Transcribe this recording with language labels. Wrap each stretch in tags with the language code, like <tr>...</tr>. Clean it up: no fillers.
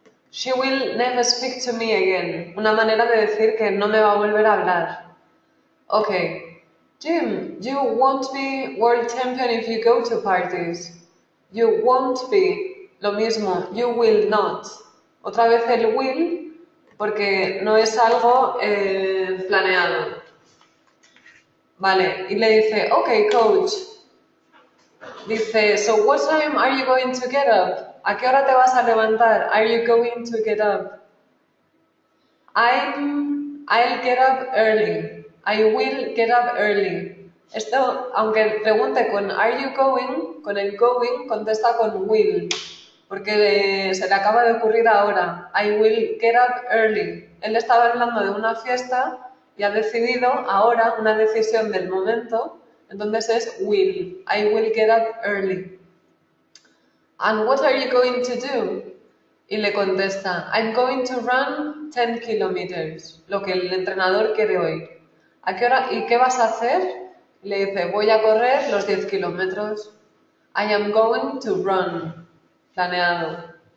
<en>She will never speak to me again.</en> <es>Una manera de decir que no me va a volver a hablar.</es> <en>Okay. Jim, you won't be world champion if you go to parties. You won't be.</en> <es>Lo mismo,</es> <en>you will not.</en> <es>Otra vez el will, porque no es algo planeado. Vale, y le dice,</es> <en>okay, coach.</en> <es>Dice,</es> <en>so what time are you going to get up?</en> <es>¿A qué hora te vas a levantar?</es> <en>Are you going to get up? I'll get up early. I will get up early.</en> <es>Esto, aunque pregunte con</es> <en>are you going,</en> <es>con el going contesta con will, porque se le acaba de ocurrir ahora.</es> <en>I will get up early.</en> <es>Él estaba hablando de una fiesta y ha decidido ahora una decisión del momento, entonces es will.</es> <en>I will get up early. And what are you going to do?</en> <es>Y le contesta,</es> <en>I'm going to run 10 kilometers,</en> <es>lo que el entrenador quiere oír. ¿A qué hora? ¿Y qué vas a hacer? Y le dice, voy a correr los 10 kilómetros.</es> <en>I am going to run.</en> <es>Planeado.</es>